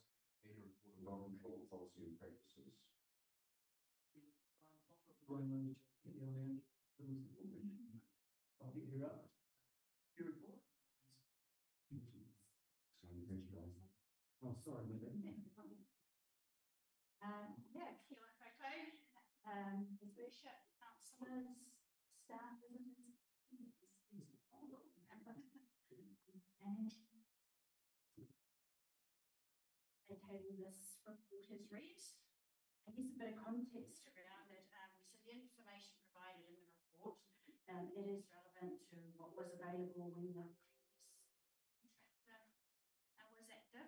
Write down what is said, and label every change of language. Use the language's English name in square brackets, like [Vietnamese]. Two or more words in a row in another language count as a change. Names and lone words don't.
[English] Any report of dog control policy and practices. I'll get you up. Your report. Oh, sorry, Yeah, [Māori] kia ora koutou. [English] His worship, councillors, staff, visitors. And title this report is read. I guess a bit of context around it. So the information provided in the report, it is relevant to what was available when the previous contractor was active.